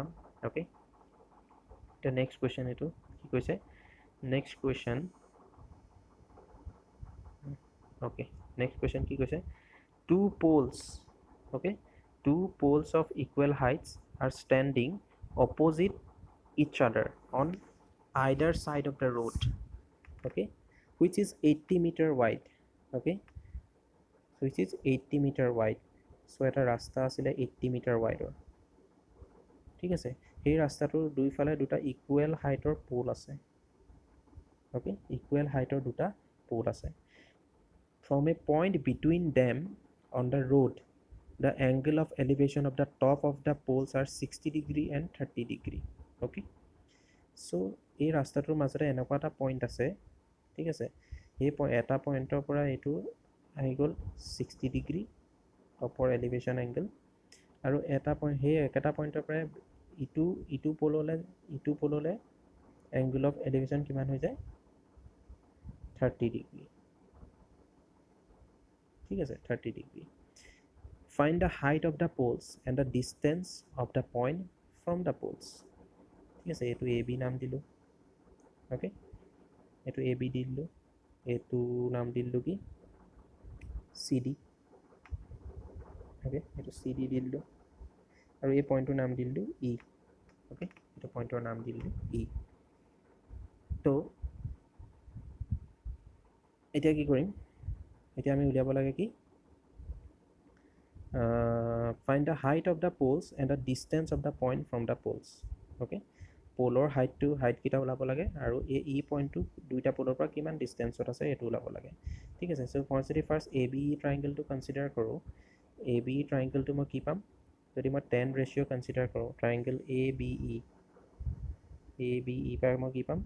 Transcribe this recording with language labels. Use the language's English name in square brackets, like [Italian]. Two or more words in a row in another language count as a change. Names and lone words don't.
[Assamese] অ'কে, এতিয়া [English] next question [Assamese] এইটো কি কৈছে? [English] next question, okay, next question [Assamese] কি কৈছে? [English] two poles, okay, two poles of equal heights are standing opposite each other on either side of the road, okay, which is 80 meter wide. Okay, which is 80 meter wide. [Assamese] চ' এটা ৰাস্তা আছিলে 80 মিটাৰ ৱাইডৰ, ঠিক আছে। সেই ৰাস্তাটোৰ দুইফালে দুটা ইকুৱেল হাইটৰ পোল আছে, অ'কে, ইকুৱেল হাইটৰ দুটা পোল আছে। [English] from a point between them on the road, the angle of elevation of the top of the poles are 60 degree and 30 degree, okay? [Assamese] So এই ৰাস্তাটোৰ মাজতে এনেকুৱা এটা পইণ্ট আছে, ঠিক আছে। এই এটা পইণ্টৰ পৰা এইটো আহি গ'ল 60 ডিগ্ৰী টপৰ এলিভেশ্যন এংগল, আৰু এটা পইণ্ট, সেই একেটা পইণ্টৰ পৰা ইটো পললৈ [English] angle of elevation [Assamese] কিমান হৈ যায়? 30 ডিগ্ৰী, ঠিক আছে, 30 ডিগ্ৰী। [English] Find the height of the poles and the distance of the point from the poles, [Assamese] ঠিক আছে। এইটো এ বি নাম দিলোঁ, অ'কে, এইটো এ বি দি দিলোঁ, এইটো নাম দি দিলোঁ কি? চি ডি, অ'কে, এইটো চি ডি দি দিলোঁ, আৰু এই পইণ্টটোৰ নাম দি দিলোঁ ই, অ'কে, এইটো পইণ্টৰ নাম দি দিলোঁ ই। তো এতিয়া কি কৰিম? এতিয়া আমি উলিয়াব লাগে কি? [English] Find the height of the poles and the distance of the point from the poles, okay? [Assamese] পোলৰ হাইটকেইটা ওলাব লাগে, আৰু এই পইণ্টটো দুইটা পোলৰ পৰা কিমান ডিষ্টেঞ্চত আছে এইটো ওলাব লাগে, ঠিক আছে। চ' মই যদি ফাৰ্ষ্ট এ বি ট্ৰাইংগলটো কনচিডাৰ কৰোঁ, এ বি ট্ৰাইংগলটো মই কি পাম? যদি মই 10 ৰেচিঅ' কনচিডাৰ কৰোঁ, ট্ৰাইংগল এ বি ই পৰা মই কি পাম?